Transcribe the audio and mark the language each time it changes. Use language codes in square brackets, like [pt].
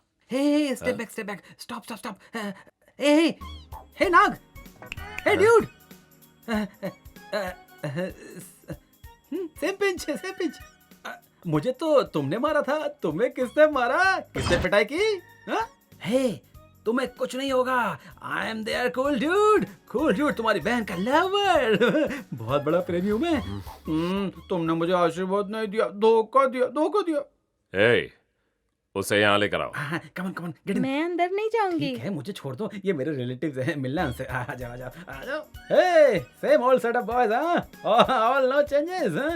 [en] Hey, step back. Stop. Hey, Nag. Hey, dude. Same pinch. [hi] मुझे तो तुमने मारा था, तुम्हें किसने मारा? किसने पिटाई की? Hey, तुम्हें कुछ नहीं होगा। [en] I am there, cool dude, [hi] तुम्हारी बहन का लवर। बहुत बड़ा प्रेमी हूँ मैं। तुमने मुझे आशीर्वाद नहीं दिया, धोखा दिया। Hey, उसे यहाँ लेकर आओ। [en] come on, [hi] मैं अंदर नहीं जाऊंगी। ठीक है, मुझे छोड़ दो, ये मेरे रिलेटिव्स हैं, मिलना उनसे। आ जाओ। [en] Hey, same old setup boys, all no changes.